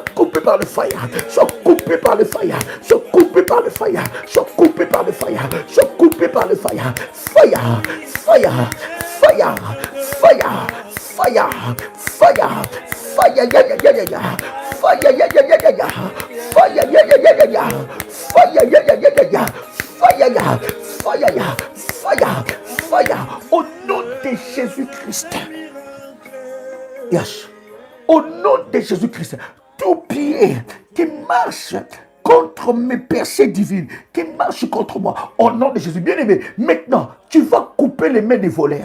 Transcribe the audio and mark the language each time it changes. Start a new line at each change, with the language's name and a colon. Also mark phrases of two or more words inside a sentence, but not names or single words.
French: coupé par le fire, soit coupé par le fire, soit coupé par le fire, soit coupé par le fire, soit coupé par le fire, fire, fire, fire, fire, fire, fire, fire, ya ya ya ya ya, fire ya ya ya ya ya, fire ya ya ya ya ya, fire ya ya ya ya ya, fire ya, fire ya, fire, fire, au nom de Jésus-Christ.
English: Yes.
French: Au nom de Jésus-Christ, tout pied qui marche contre mes percées divines, qui marche contre moi, au nom de Jésus, bien-aimé, maintenant, tu vas couper les mains des voleurs.